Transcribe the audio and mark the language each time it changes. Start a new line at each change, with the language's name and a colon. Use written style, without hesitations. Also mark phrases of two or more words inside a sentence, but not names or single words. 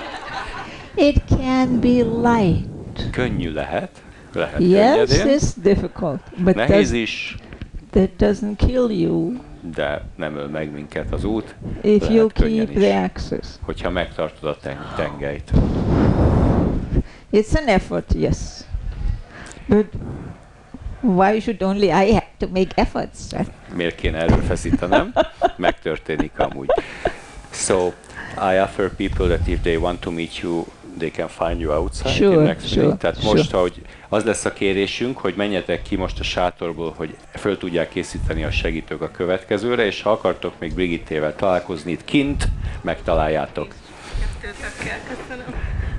English: It can be light.
Hungarian: könnyű lehet
English: Yes,
Hungarian: könnyedén,
English: it's difficult, but
Hungarian: nehéz is,
English: that doesn't kill you
Hungarian: de nem öl meg minket az út,
English: if
Hungarian: lehet
English: you
Hungarian: könnyen
English: keep
Hungarian: is,
English: the access.
Hungarian: hogyha megtartod a tengelyt.
English: It's an effort, yes. But why should only I have to make efforts?
Hungarian: Miért kéne erőfeszítenem? Megtörténik amúgy.
English: So, I offer people that if they want to meet you, they can find you outside Sure, in next sure, minute.
Hungarian: Tehát
English: sure.
Hungarian: most, ahogy az lesz a kérésünk, hogy menjetek ki most a sátorból, hogy föl tudják készíteni a segítők a következőre, és ha akartok még Brigittével találkozni itt kint, megtaláljátok. Kettőtökkel, köszönöm.